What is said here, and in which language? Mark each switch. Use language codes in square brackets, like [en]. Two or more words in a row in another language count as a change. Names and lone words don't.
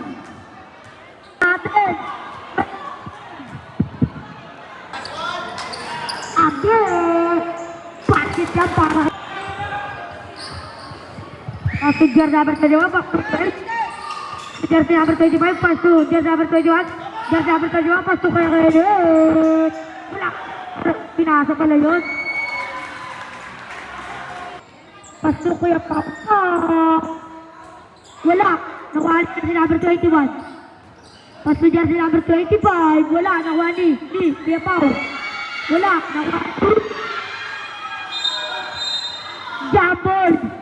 [ms] Atas. Aduh. Pasitnya parah. Kejar number 21. Kejar number 25. Pas tu. Kejar number 21. Kejar number 21. Pas tu kayak ini. [tl] Wala. Pinasok ka lang yun. Pasok ko yung papa. Wala. Nakuha si number 21. Pasok dyan si number 25. Wala. Nakuha ni Kuya Pao. Wala. Nakuha ni Jambol.